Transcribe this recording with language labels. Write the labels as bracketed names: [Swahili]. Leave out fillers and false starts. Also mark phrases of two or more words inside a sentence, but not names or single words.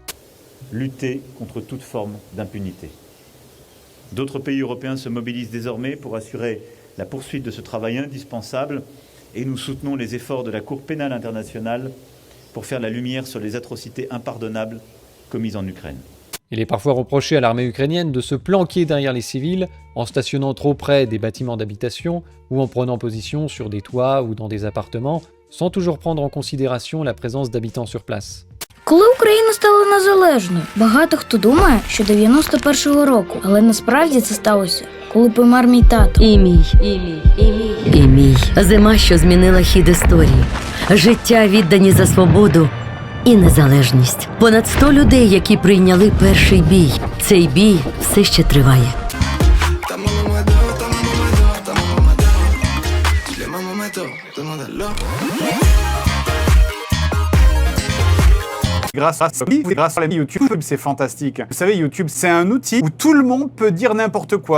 [French] Lutter contre toute forme d'impunité. D'autres pays européens se mobilisent désormais pour assurer la poursuite de ce travail indispensable et nous soutenons les efforts de la Cour pénale internationale pour faire la lumière sur les atrocités impardonnables commises en Ukraine. Il est parfois reproché à l'armée ukrainienne de se planquer derrière les civils en stationnant trop près des bâtiments d'habitation ou en prenant position sur des toits ou dans des appartements sans toujours prendre en considération la présence d'habitants sur place. [Ukrainian] Коли Україна стала незалежною, багато хто думає, що 91-го року, але насправді це сталося, коли помер мій тато. І мій. Зима, що змінила хід історії. Життя віддані за свободу і незалежність. Понад 100 людей, які прийняли перший бій. Цей бій все ще триває. [French] Grâce à la YouTube, c'est fantastique. Vous savez, YouTube, c'est un outil où tout le monde peut dire n'importe quoi.